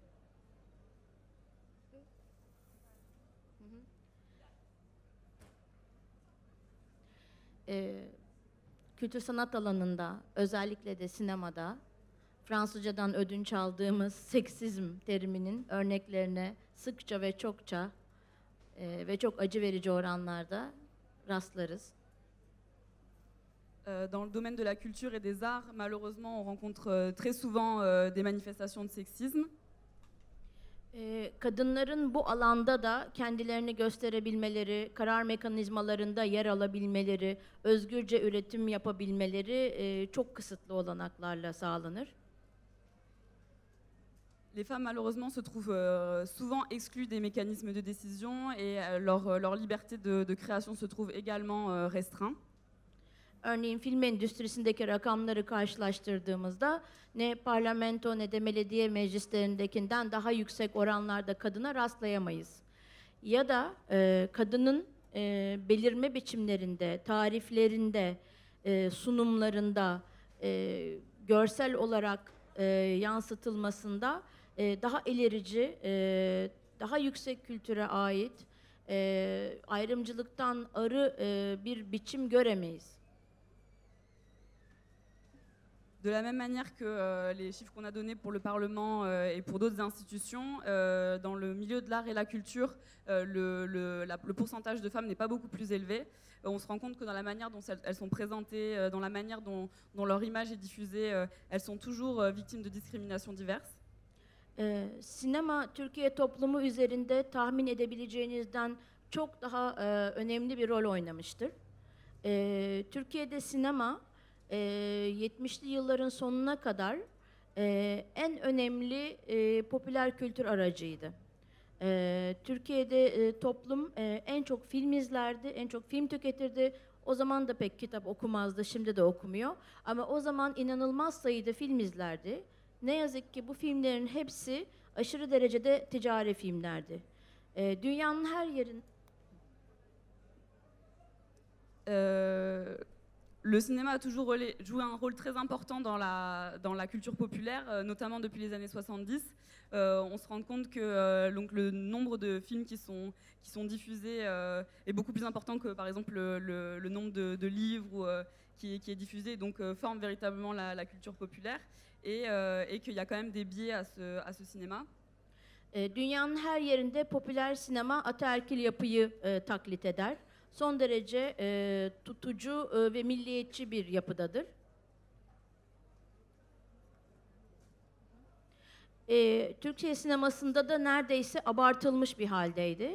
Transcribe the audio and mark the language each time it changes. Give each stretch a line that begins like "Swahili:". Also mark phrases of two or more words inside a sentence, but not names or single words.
Turkish: Kültür sanat alanında özellikle de sinemada Fransızcadan ödünç aldığımız seksizm teriminin örneklerine sıkça ve çokça ve çok acı verici oranlarda rastlarız.
French: Dans le domaine de la culture et des arts, malheureusement, on rencontre très souvent des manifestations de sexisme.
Turkish: Kadınların bu alanda da kendilerini gösterebilmeleri, karar mekanizmalarında yer alabilmeleri, özgürce üretim yapabilmeleri çok kısıtlı olanaklarla sağlanır.
French: Les femmes, malheureusement, se trouvent souvent exclues des mécanismes de décision et leur liberté de création se trouve également restreinte.
Turkish: Örneğin film endüstrisindeki rakamları karşılaştırdığımızda ne parlamento ne de belediye meclislerindekinden daha yüksek oranlarda kadına rastlayamayız. Ya da kadının belirme biçimlerinde, tariflerinde, sunumlarında, görsel olarak yansıtılmasında daha ilerici, daha yüksek kültüre ait ayrımcılıktan arı bir biçim göremeyiz.
French: De la même manière que les chiffres qu'on a donnés pour le Parlement et pour d'autres institutions, dans le milieu de l'art et la culture, le pourcentage de femmes n'est pas beaucoup plus élevé. On se rend compte que dans la manière dont elles sont présentées, dans la manière dont leur image est diffusée, elles sont toujours victimes de discriminations diverses.
Turkish: Sinema Türkiye toplumu üzerinde tahmin edebileceğinizden çok daha önemli bir rol oynamıştır. Türkiye'de sinema 70'li yılların sonuna kadar en önemli popüler kültür aracıydı. Türkiye'de toplum en çok film izlerdi, en çok film tüketirdi. O zaman da pek kitap okumazdı, şimdi de okumuyor. Ama o zaman inanılmaz sayıda film izlerdi. Ne yazık ki bu filmlerin hepsi aşırı derecede ticari filmlerdi. Dünyanın her yerinde...
French: Le cinéma a toujours joué un rôle très important dans la culture populaire, notamment depuis les années 70. On se rend compte que donc le nombre de films qui sont diffusés est beaucoup plus important que par exemple le nombre de livres qui est diffusé, donc forme véritablement la culture populaire et qu'il y a quand même des biais à ce cinéma.
Turkish: Dünyanın her yerinde popüler sinema ataerkil yapıyı taklit eder. Son derece tutucu ve milliyetçi bir yapıdadır. Türkiye sinemasında da neredeyse abartılmış bir haldeydi.